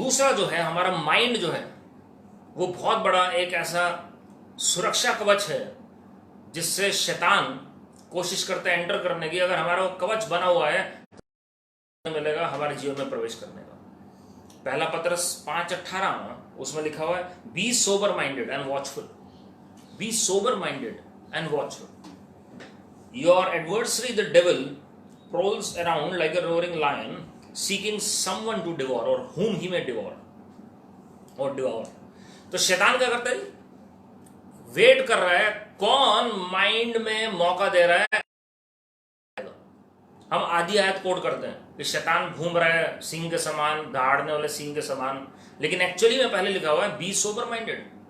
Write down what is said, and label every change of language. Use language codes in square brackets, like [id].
[hi] दूसरा जो है हमारा माइंड जो है, वो बहुत बड़ा एक ऐसा सुरक्षा कवच है जिससे शैतान कोशिश करता है एंटर करने की। अगर हमारा वो कवच बना हुआ है तो मिलेगा हमारे जीवन में प्रवेश करने का। पहला पत्रस 5:18 उसमें लिखा हुआ है, [en] Be sober minded and watchful, be sober minded and watchful. Your adversary the devil prowls around like a roaring lion, seeking someone to devour or whom he may devour or devour। [hi] तो शैतान क्या करता है, wait कर रहा है कौन mind में मौका दे रहा है। हम आधी आयत कोड करते हैं कि शैतान घूम रहा है सिंह के समान, दहाड़ने वाले सिंह के समान, लेकिन एक्चुअली में पहले लिखा हुआ है [en] Be sober minded.